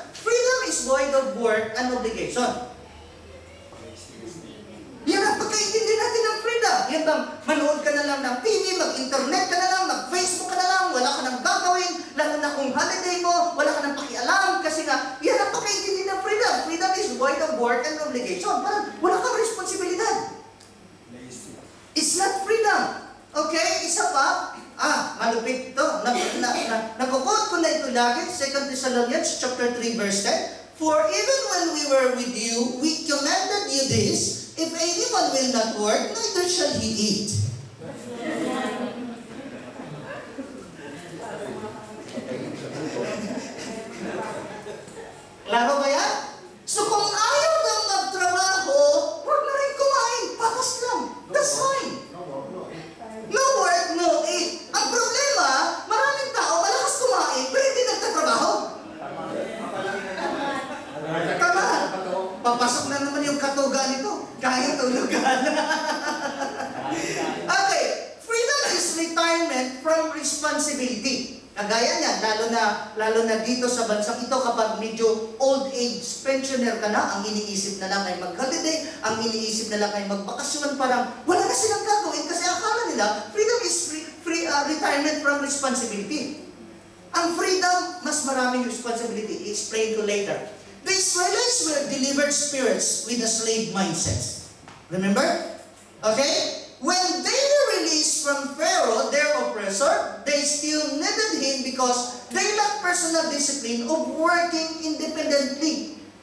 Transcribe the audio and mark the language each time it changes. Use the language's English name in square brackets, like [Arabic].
[English] Freedom is void of work and obligation. [Filipino] Yan ang pagkaintindi natin ng freedom. Yan bang manood ka na lang ng TV, mag-internet ka na lang, mag-Facebook ka na lang, wala ka nang gagawin, lalo na kung holiday mo, wala ka nang pakialam, kasi nga, yan ang pagkaintindi ng freedom. [English] Freedom is void of work and obligation. [Filipino] Parang wala kang responsibilidad. [English] It's not freedom. [Filipino] Okay, isa pa, malupit ito. Nagkukot ko na ito lagi, 2 Thessalonians chapter 3 verse 10. [English] For even when we were with you, we commanded you this, if anyone will not work, neither shall he eat. [Filipino] Klaro ba yan? So kung ayaw nang magtrabaho, huwag na rin kumain. Patas lang. [English] That's fine. No work, no eat. [Filipino] Ang problema, maraming tao malakas kumain, pero hindi nagtatrabaho. Tama. Papasok na naman yung katuga nito. Kaya tulugan. Okay. [English] Freedom is retirement from responsibility. [Filipino] Kagaya niyan, lalo na dito sa bansang ito, kapag medyo old age pensioner ka na, ang iniisip na lang ay mag-holiday, ang iniisip na lang ay magbakasyon, parang wala na silang gagawin kasi akala nila, [English] freedom is retirement from responsibility. [Filipino] Ang freedom, mas maraming responsibility. I-explain ko later. [English] The Israelites were delivered spirits with a slave mindset. Remember? Okay? When they were released from Pharaoh, their oppressor, they still needed him because they lacked personal discipline of working independently.